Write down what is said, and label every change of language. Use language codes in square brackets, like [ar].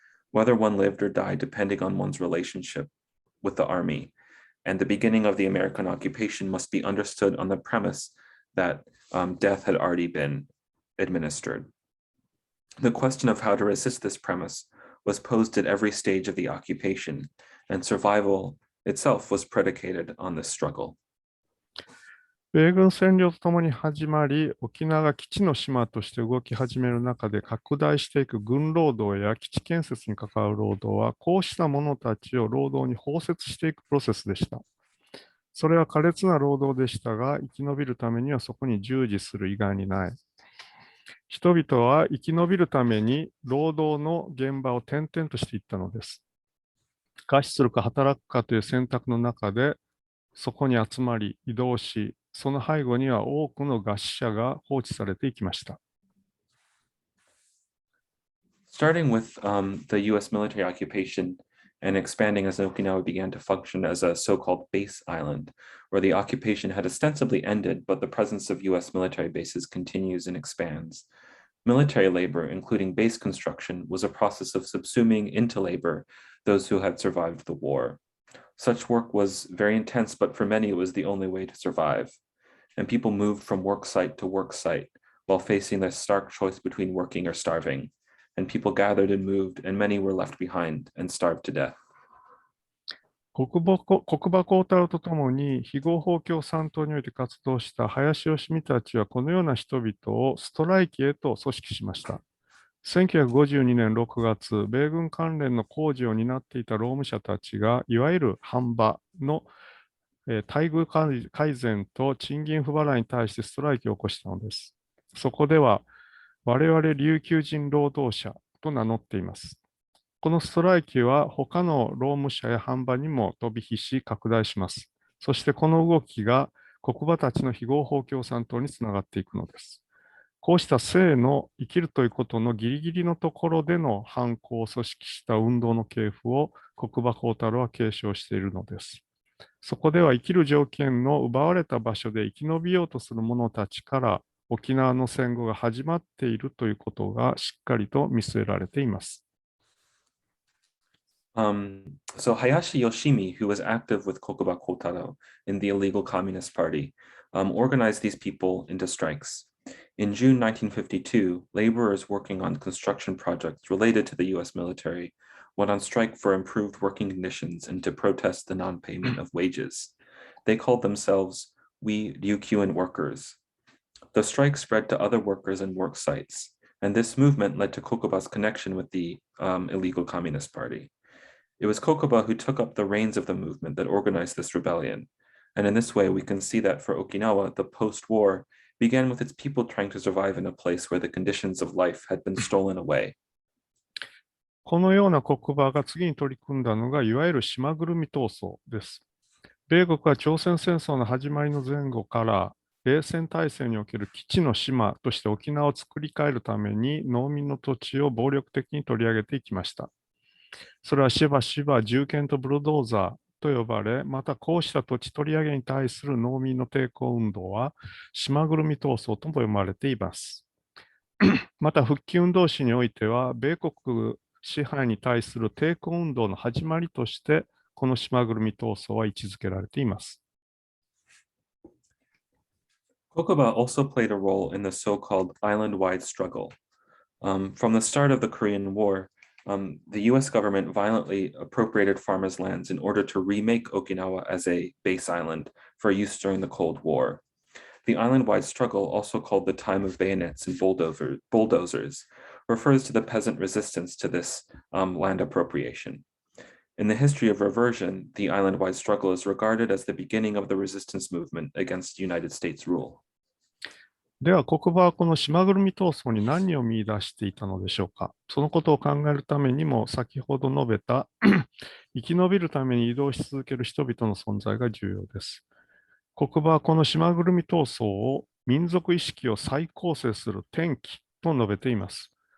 [en] Whether one lived or died depending on one's relationship with the army, and the beginning of the American occupation must be understood on the premise that death had already been administered. The question of how to resist this premise was posed at every stage of the occupation, and survival itself was predicated on this struggle. [ja] 米軍占領とともに始まり、沖縄が基地の島として動き始める中で拡大していく軍労働や基地建設に関わる労働は、こうした者たちを労働に包摂していくプロセスでした。それは苛烈な労働でしたが、生き延びるためにはそこに従事する以外にない。人々は生き延びるために労働の現場を転々としていったのです。餓死するか働くかという選択の中で、そこに集まり移動し、その背後には多くの餓死者が放置されていきました。 [en] Starting with the US military occupation and expanding as Okinawa began to function as a so-called base island, where the occupation had ostensibly ended, but the presence of US military bases continues and expands. Military labor, including base construction, was a process of subsuming into labor those who had survived the war. Such work was very intense, but for many it was the only way to survive. And people moved from work site to work site while facing the stark choice between working or starving. And people gathered and moved, and many were left behind and starved to death. [ja] 国母光太郎とともに非合法共産党において活動した林芳美たちはこのような人々をストライキへと組織しました。 1952年6月、米軍関連の工事を担っていた労務者たちが、いわゆる半馬の待遇改善と賃金不払いに対してストライキを起こしたのです。そこでは、我々琉球人労働者と名乗っています。このストライキは他の労務者や販売にも飛び火し拡大します。そしてこの動きが国母たちの非合法共産党につながっていくのです。こうした生の生きるということのギリギリのところでの反抗を組織した運動の系譜を国母光太郎は継承しているのです。そこでは生きる条件の奪われた場所で生き延びようとする者たちから沖縄の戦後が始まっているということがしっかりと見据えられています。 [en] So Hayashi Yoshimi, who was active with Kokuba Kotaro in the illegal Communist Party, organized these people into strikes. In June 1952, laborers working on construction projects related to the US military went on strike for improved working conditions and to protest the non-payment of wages. They called themselves We Ryukyuan Workers. The strike spread to other workers and work sites, and this movement led to Kokuba's connection with the illegal Communist Party. It was Kokuba who took up the reins of the movement that organized this rebellion. And in this way, we can see that for Okinawa, the post-war began with its people trying to survive in a place where the conditions of life had been stolen away. [ja] このような国母が次に取り組んだのが、いわゆる島ぐるみ闘争です。米国は朝鮮戦争の始まりの前後から、冷戦体制における基地の島として沖縄を作り変えるために、農民の土地を暴力的に取り上げていきました。それはしばしば銃剣とブルドーザーと呼ばれ、またこうした土地取り上げに対する農民の抵抗運動は島ぐるみ闘争とも呼ばれています。また復帰運動史においては、米国支配に対する抵抗運動の始まりとして、この島ぐるみ闘争は位置づけられています。 [en] Kokuba also played a role in the so-called island-wide struggle. From the start of the Korean War, the US government violently appropriated farmers' lands in order to remake Okinawa as a base island for use during the Cold War. The island-wide struggle, also called the time of bayonets and bulldozers, refers to the peasant resistance to this land appropriation. In the history of reversion, the island-wide struggle is regarded as the beginning of the resistance movement against United States rule. [ja] では、国母はこの島ぐるみ闘争に何を見出していたのでしょうか。そのことを考えるためにも、先ほど述べた生き延びるために移動し続ける人々の存在が重要です。国母はこの島ぐるみ闘争を民族意識を再構成する転機と述べています。